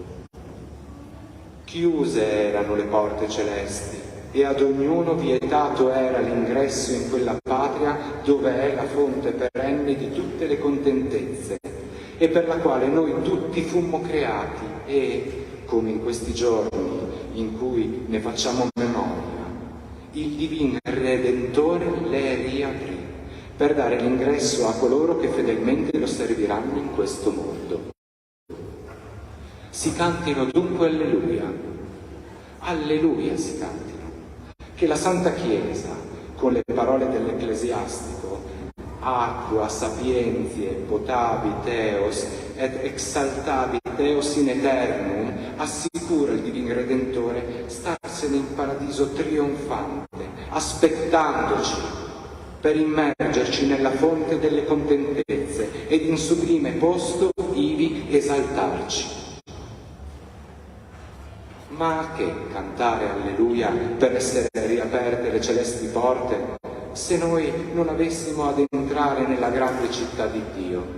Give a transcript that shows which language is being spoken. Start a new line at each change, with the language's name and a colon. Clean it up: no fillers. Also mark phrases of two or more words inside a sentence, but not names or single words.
Italian: Chiuse erano le porte celesti e ad ognuno vietato era l'ingresso in quella patria dove è la fonte perenne di tutte le contentezze e per la quale noi tutti fummo creati e, come in questi giorni in cui ne facciamo memoria, il Divin Redentore le riaprì per dare l'ingresso a coloro che fedelmente lo serviranno in questo mondo. Si cantino dunque alleluia, alleluia si cantino, che la Santa Chiesa, con le parole dell'Ecclesiastico,
Latin: aqua sapientiae potabi Theos et exaltabi Theos in eternum,
Italian: assicura il Divin Redentore starsene in paradiso trionfante, aspettandoci per immergerci nella fonte delle contentezze ed in sublime posto ivi esaltarci. Ma che cantare alleluia per essere riaperte le celesti porte, se noi non avessimo ad entrare nella grande città di Dio?